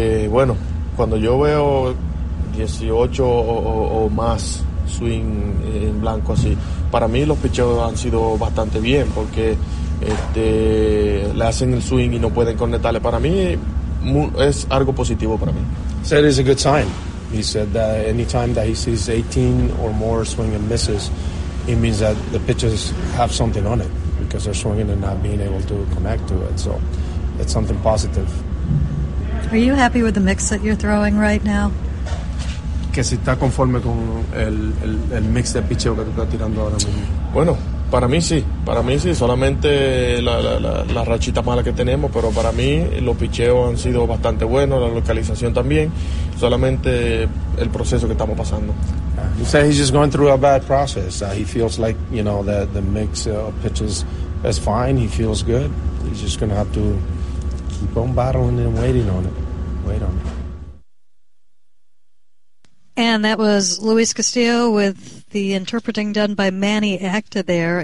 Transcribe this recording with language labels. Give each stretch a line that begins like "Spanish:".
Spanish: Bueno, cuando yo veo 18 o más swing en blanco así, para mí los picheos han sido bastante bien porque le hacen el swing y no pueden conectarle. Para mí es algo positivo para mí.
English: Said it's a good sign. He said that any time that he sees 18 or more swing and misses, it means that the pitches have something on it because they're swinging and not being able to connect to it. So it's something positive. Are you happy with the mix that you're throwing right now?
Spanish: Que si está conforme con el mix de picheo que tú estás tirando ahora mismo. Bueno, para mí sí, solamente la rachita mala que tenemos, pero para mí los picheos han sido bastante buenos, la localización también, solamente el proceso que estamos pasando.
English: He said he's just going through a bad process. He feels like, you know, that the mix of pitches is fine, he feels good. He's just going to have to keep on battling and waiting on it. Wait on it. And that was Luis Castillo with the interpreting done by Manny Acta there.